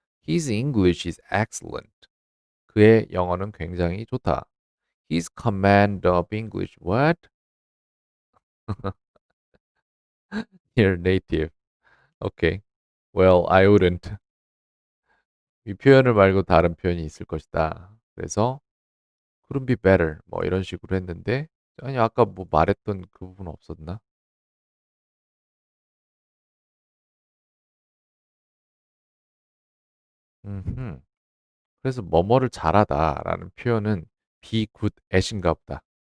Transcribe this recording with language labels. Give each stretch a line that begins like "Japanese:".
English: His English is excellent.
Korean: 그의 영어는 굉장히 좋다.
English: His command of English. What? You're native. Okay. Well, I wouldn't.
Korean: 이 표현을 말고 다른 표현이 있을 것이다. 그래서
English: couldn't be better.
Korean: 뭐 이런 식으로 했는데 아니 아까 뭐 말했던 그 부분 없었나? 음. 그래서 뭐뭐를 잘하다라는 표현은 be good at인가 보다.